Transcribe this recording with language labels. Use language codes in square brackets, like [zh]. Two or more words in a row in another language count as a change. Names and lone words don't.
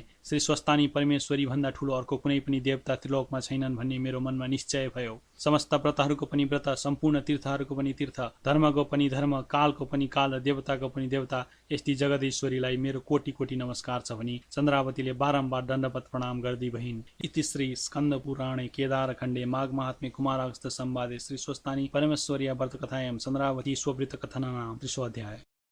[ne] श्री स्वस्तानी परमेश्वरी भन्दा ठुलो अर्को कुनै पनि देवता त्रिलोकमा छैनन् भन्ने मेरो मनमा निश्चय भयो। समस्त व्रतहरूको पनि व्रत, सम्पूर्ण तीर्थहरूको पनि तीर्थ, धर्मको पनि धर्म, कालको पनि काल र देवताको पनि देवता यस्ती जगदीश्वरीलाई मेरो कोटि कोटि नमस्कार छ भनी चन्द्रावतीले बारम्बार दण्डवत प्रणाम गर्दी भइन्। [sa] इति श्री स्कन्द पुराणे केदारखण्डे माघ महात्म्ये कुमारागस्त्य संवादे श्री स्वस्तानी परमेश्वर्या व्रत कथायां चन्द्रावती स्ववृत कथनानां 300 अध्याय।